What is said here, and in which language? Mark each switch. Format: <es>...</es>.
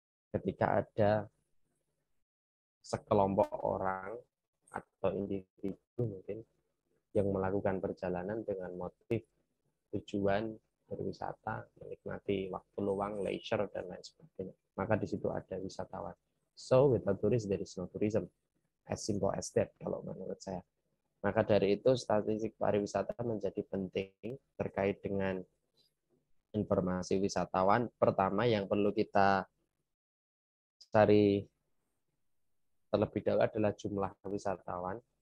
<id>Ketika ada sekelompok orang atau individu mungkin yang melakukan perjalanan dengan motif tujuan berwisata, menikmati waktu luang, leisure, dan lain sebagainya. Maka di situ ada wisatawan.</id> <en>So, without tourists, there is no tourism. As simple as that,</en> <id>kalau menurut saya. Maka dari itu, statistik pariwisata menjadi penting terkait dengan informasi wisatawan. Pertama, yang perlu kita cari terlebih dahulu adalah jumlah wisatawan.</id>